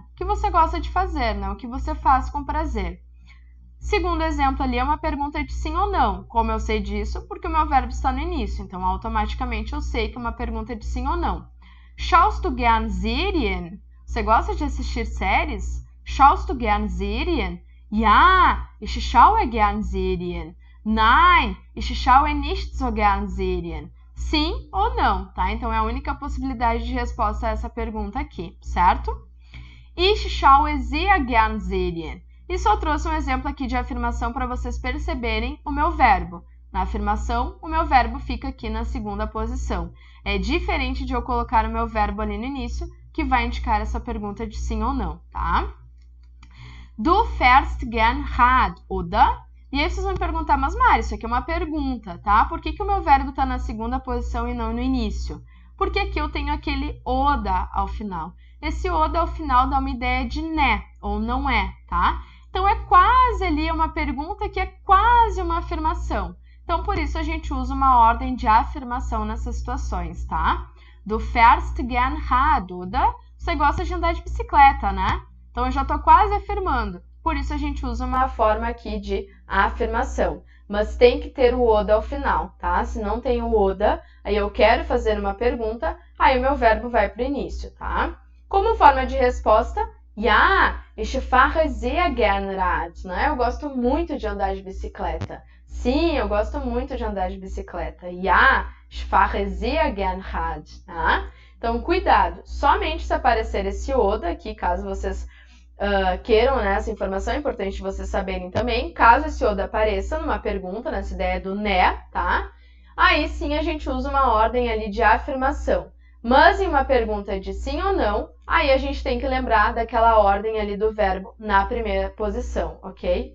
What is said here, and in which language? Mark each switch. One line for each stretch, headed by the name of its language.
Portuguese: O que você gosta de fazer, né? O que você faz com prazer. Segundo exemplo ali é uma pergunta de sim ou não. Como eu sei disso? Porque o meu verbo está no início, então automaticamente eu sei que é uma pergunta de sim ou não.
German: Schaust du gern Serien?
Portuguese: Você gosta de assistir séries?
German: Schaust du gern Serien? Ja, ich schaue gern Serien. Nein, ich schaue nicht so gern Serien.
Portuguese: Sim ou não, tá? Então é a única possibilidade de resposta a essa pergunta aqui, certo?
German: Ich schaue sehr gern Serien.
Portuguese: E só trouxe um exemplo aqui de afirmação para vocês perceberem o meu verbo. Na afirmação, o meu verbo fica aqui na segunda posição. É diferente de eu colocar o meu verbo ali no início, que vai indicar essa pergunta de sim ou não, tá?
German: Du fährst gern Rad, oder?
Portuguese: E aí vocês vão me perguntar, mas Mari, isso aqui é uma pergunta, tá? Por que o meu verbo está na segunda posição e não no início? Porque aqui eu tenho aquele oder ao final. Esse oder ao final dá uma ideia de né, ou não é, tá? Então, é quase ali uma pergunta que é quase uma afirmação. Então, por isso, a gente usa uma ordem de afirmação nessas situações, tá?
German: Du fährst gern Rad, oder?
Portuguese: Você gosta de andar de bicicleta, né? Então, eu já estou quase afirmando. Por isso, a gente usa uma forma aqui de afirmação. Mas tem que ter o oder ao final, tá? Se não tem o oder, aí eu quero fazer uma pergunta, aí o meu verbo vai para o início, tá? Como forma de resposta,
German: ja, ich fahre sehr gern Rad,
Portuguese: né? Eu gosto muito de andar de bicicleta. Sim, eu gosto muito de andar de bicicleta.
German: Ja, ich fahre sehr gern Rad, tá?
Portuguese: Então, cuidado. Somente se aparecer esse oder aqui, caso vocês queiram, né, essa informação, é importante vocês saberem também. Caso esse oder apareça numa pergunta, nessa ideia do né, tá? Aí sim a gente usa uma ordem ali de afirmação. Mas em uma pergunta de sim ou não, aí a gente tem que lembrar daquela ordem ali do verbo na primeira posição, ok?